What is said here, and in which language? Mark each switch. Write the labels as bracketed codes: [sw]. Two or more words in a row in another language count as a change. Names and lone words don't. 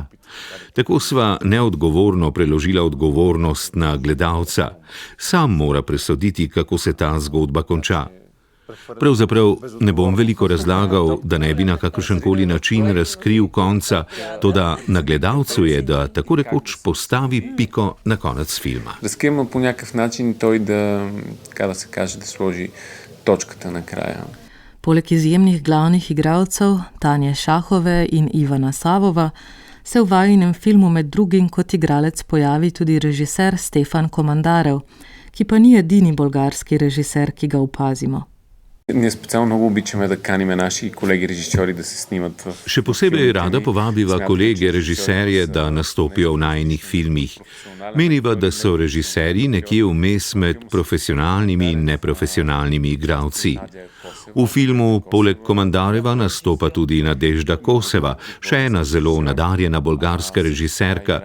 [sl] Tako sva neodgovorno preložila odgovornost na gledalca. Sam mora presoditi, kako se ta zgodba konča. Pravzaprav ne bom veliko razlagal, da ne bi na kakršenkoli način razkril konca, toda na gledalcu je, da tako rekoč postavi piko na konec filma. [bg] Разкриема по някакъв начин той да, така да се каже, да сложи точката на края. [sl] Poleg izjemnih glavnih igralcev Tanje Šahove in Ivana Savova se v vajinem filmu med drugim kot igralec pojavi tudi režiser Stefan Komandarev, ki pa ni edini bolgarski režiser, ki ga opazimo. [bg] Ние специално много обичаме да каниме наши колеги режисьори да се снимат в... [sl] Še posebej rada povabiva kolege režiserje, da nastopijo v najinih filmih. Meniva, da so režiserji nekje vmes med profesionalnimi in neprofesionalnimi igralci. V filmu poleg Komandareva nastopa tudi Nadežda Koseva, še ena zelo nadarjena bolgarska režiserka.